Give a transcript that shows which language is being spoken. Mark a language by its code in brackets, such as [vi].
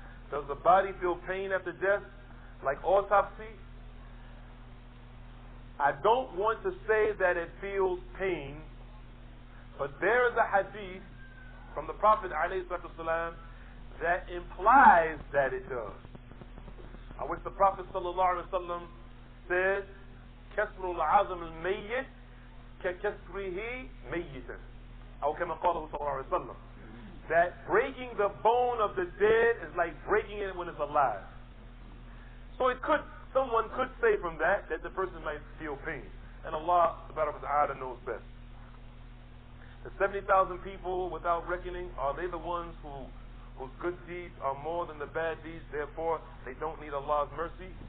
[en] Does the body feel pain after death, like autopsy? I don't want to say that it feels pain, but there is a hadith from the Prophet ﷺ that implies that it does. Which the Prophet ﷺ said, [ar] كسر العظم الميت ككسره ميتا. أو كما قاله صلى الله عليه وسلم. [en] That breaking the bone of the dead is like breaking it when it's alive. So someone could say from that the person might feel pain. And Allah subhanahu wa ta'ala knows best. The 70,000 people without reckoning, are they the ones whose good deeds are more than the bad deeds, therefore they don't need Allah's mercy?